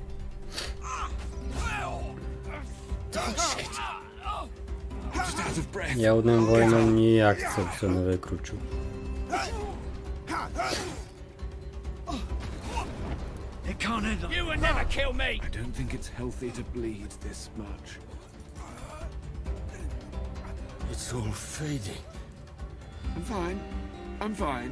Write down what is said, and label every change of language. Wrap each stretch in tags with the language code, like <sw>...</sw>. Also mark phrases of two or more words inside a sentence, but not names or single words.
<uk>Я одним воїном ніяк це все не викручу.</uk> <en>It can't end. You will never kill me. I don't think it's healthy to bleed this much. It's all fading. I'm fine. I'm fine.</en>